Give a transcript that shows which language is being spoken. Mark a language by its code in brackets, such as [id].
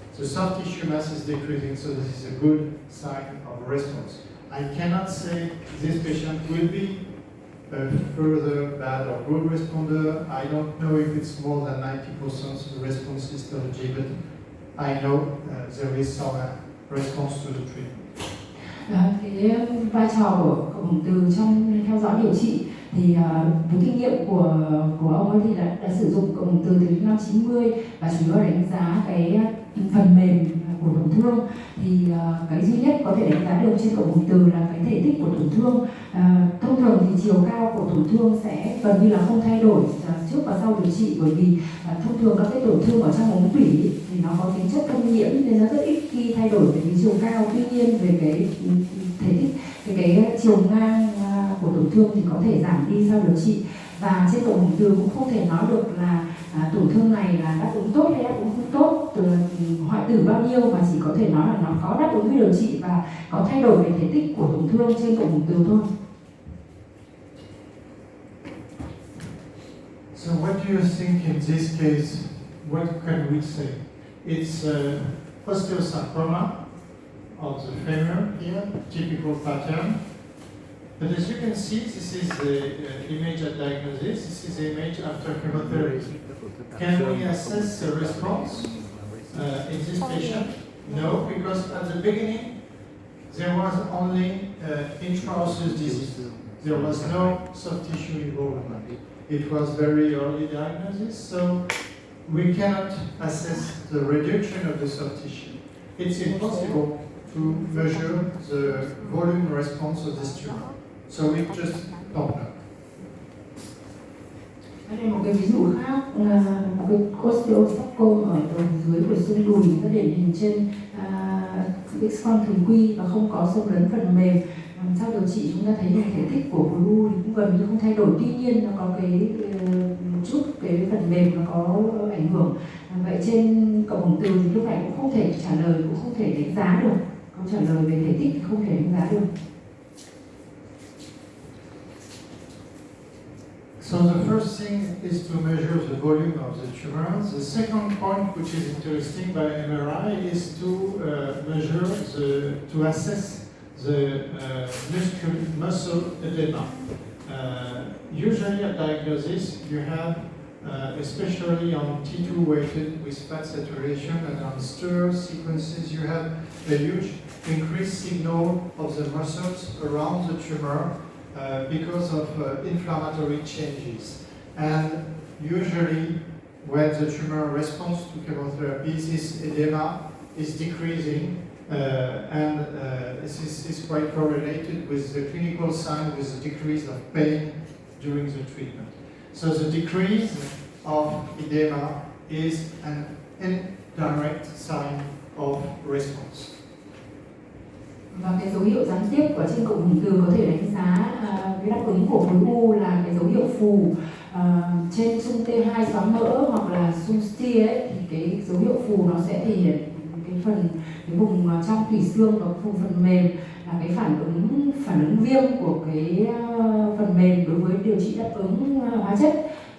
[en] The soft tissue mass is decreasing, so this is a good sign of response. I cannot say this patient will be a further bad or good responder. I don't know if it's more than 90% of the response histology, but I know there is some response to the treatment. [vi] Cái vai trò của cộng hưởng từ trong theo dõi điều trị thì với kinh nghiệm của ông ấy thì đã sử dụng cộng hưởng từ năm 90 và chủ yếu là đánh giá cái phần mềm của tổn thương, thì cái duy nhất có thể đánh giá được trên cộng hưởng từ là cái thể tích của tổn thương. Thông thường thì chiều cao của tổn thương sẽ gần như là không thay đổi trước và sau điều trị, bởi vì thông thường các cái tổn thương ở trong ống tủy thì nó có tính chất thâm nhiễm nên nó rất ít khi thay đổi về cái chiều cao. Tuy nhiên về cái thể tích, cái chiều ngang của tổn thương thì có thể giảm đi sau điều trị, và trên cộng hưởng từ cũng không thể nói được là tổn thương này là đáp ứng tốt hay đáp ứng không tốt, từ hoại tử bao nhiêu, mà chỉ có thể nói là nó có đáp ứng với điều trị và có thay đổi về thể tích của tổn thương trên cộng hưởng từ thôi. [en] So what do you think in this case? What can we say? It's osteosarcoma of the femur here, typical pattern. But as you can see, this is the image at diagnosis. This is the image after chemotherapy. Can we assess the response in this patient? No, because at the beginning there was only intraosseous disease. There was no soft tissue involvement. It was very early diagnosis, so we cannot assess the reduction of the soft tissue. It's impossible to measure the volume response of this tumor. So we just don't know. [vi] Đây là một cái ví dụ khác, một cái osteosarcoma ở đầu dưới của xương đùi có điển hình trên X-quang thường quy và không có xâm lấn phần mềm. Sau điều trị chúng ta thấy là thể tích của khối u thì cũng gần như không thay đổi, tuy nhiên nó có cái một chút cái phần mềm nó có ảnh hưởng. Vậy trên cộng hưởng từ thì lúc này cũng không thể trả lời, cũng không thể đánh giá được. Câu trả lời về thể tích thì không thể đánh giá được. [en] So the first thing is to measure the volume of the tumor. The second point, which is interesting by MRI, is to measure to assess the muscle edema. Usually at diagnosis, you have, especially on T2 weighted with fat saturation and on stir sequences, you have a huge increased signal of the muscles around the tumor because of inflammatory changes. And usually when the tumor responds to chemotherapy, this edema is decreasing and this is quite correlated with the clinical sign with the decrease of pain during the treatment. So the decrease of edema is an indirect sign of response. [vi] Và cái dấu hiệu gián tiếp của trên cộng hưởng từ có thể đánh giá cái đáp ứng của khối u là cái dấu hiệu phù. Trên xung T2 xoắn mỡ hoặc là xung STIA ấy, thì cái dấu hiệu phù nó sẽ thể hiện cái vùng trong tủy xương và phần mềm là cái phản ứng viêm của cái phần mềm đối với điều trị đáp ứng hóa chất.